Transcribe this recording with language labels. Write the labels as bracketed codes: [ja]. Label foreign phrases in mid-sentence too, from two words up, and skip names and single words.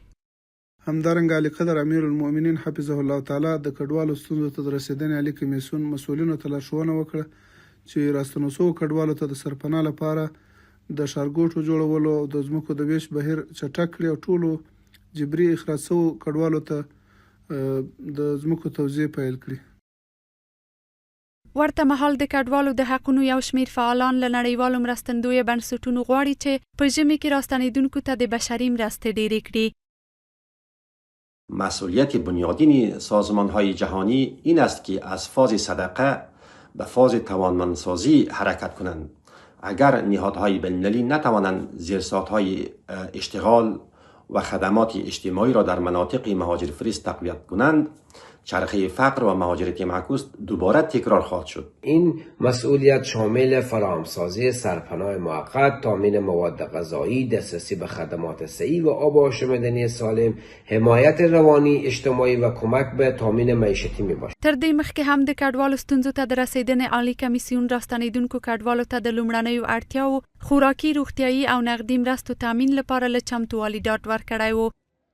[ps] همدارنګه علي قدر امیر المؤمنین حفظه الله تعالی د کډوالو ستونزو ته د رسېدنې عالي کمیسیون مسؤلینو ته لارښوونه وکړه چې راستنو شویو کډوالو ته د سرپناه لپاره د ښارګوټو جوړولو او د ځمکو د ویش بهیر چټک کړي او ټولو جبري اخراج شویو کډوالو ته د ځمکو توزیع پیل کړي. ورته مهال د کډوالو د حقونو یو شمېر فعالان له نړیوالو مرستندویه بنسټونو غواړي چې په ژمي کې راستنېدونکو ته د بشري مرستې ډېرې کړي. [fa] مسئولیت بنیادین سازمان‌های جهانی این است که از فاز صدقه به فاز توانمندسازی حرکت کنند. اگر نهادهای بین‌المللی نتوانند زیرساخت‌های اشتغال و خدمات اجتماعی را در مناطق مهاجر فریز تقویت کنند، چرخه فقر و مهاجرت معکوس دوباره تکرار خواهد شد. این مسئولیت شامل فراهمسازی سرپناه موقت، تامین مواد غذایی، دسترسی به خدمات صحی و آب و آشامیدنی سالم، حمایت روانی، اجتماعی و کمک به تامین معیشتی میباشد. [ps] تر دې مخکې هم د کډوالو ستونزو ته د رسېدنې عالي کمیسیون راستنېدونکو کډوالو ته د لومړنیو اړتیاوو خوراکي، روغتیایي او نغدي مرستو تامین لپاره له چمتووالي ډاډ ورکړی و.